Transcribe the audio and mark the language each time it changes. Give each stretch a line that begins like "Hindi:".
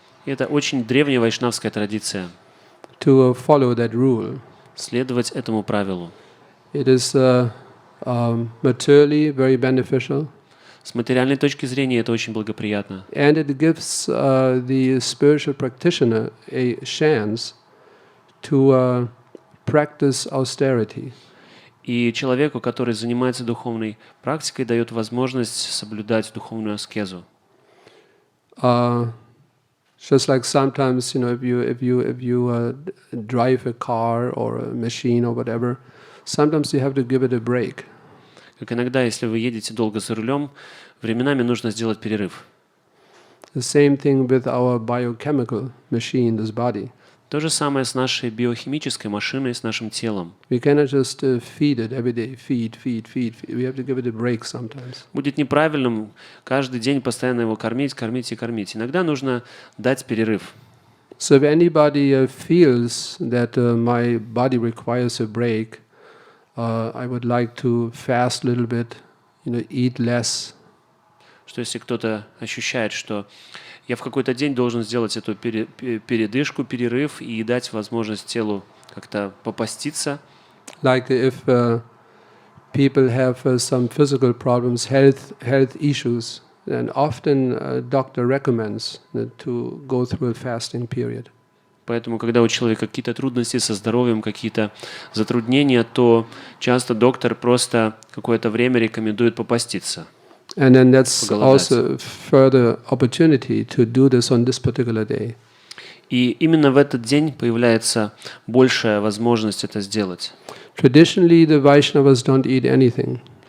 Russian: И это очень древняя вайшнавская традиция.
English: To follow that rule.
Russian: Следовать этому правилу.
English: It is materially very beneficial.
Russian: С материальной точки зрения это очень благоприятно.
English: And it gives the spiritual practitioner a chance to practice austerity.
Russian: И человеку, который занимается духовной практикой, дает возможность соблюдать духовную аскезу.
English: Just like sometimes, if you drive a car or a machine or whatever, sometimes you have to give it a break.
Russian: Как иногда, если вы едете долго за рулем, временами нужно сделать перерыв.
English: The same thing with our biochemical machine, this body.
Russian: То же самое с нашей биохимической машиной, с нашим телом.
English: We cannot just feed it every day, feed. We have to give it a break sometimes.
Russian: Будет неправильным каждый день постоянно его кормить. Иногда нужно дать перерыв.
English: So if anybody feels that my body requires a break, I would like to fast a little bit, eat less.
Russian: Что если кто-то ощущает, что я в какой-то день должен сделать эту передышку, перерыв и дать возможность телу как-то попаститься.
English: Like if people have some physical problems, health issues, then often doctor recommends to go through a fasting period.
Russian: Поэтому, когда у человека какие-то трудности со здоровьем, какие-то затруднения, то часто доктор просто какое-то время рекомендует попаститься.
English: And then that's also further opportunity to do this on this particular day.
Russian: И именно в этот день появляется большая возможность это сделать.
English: Traditionally, the Vaishnavas don't eat anything.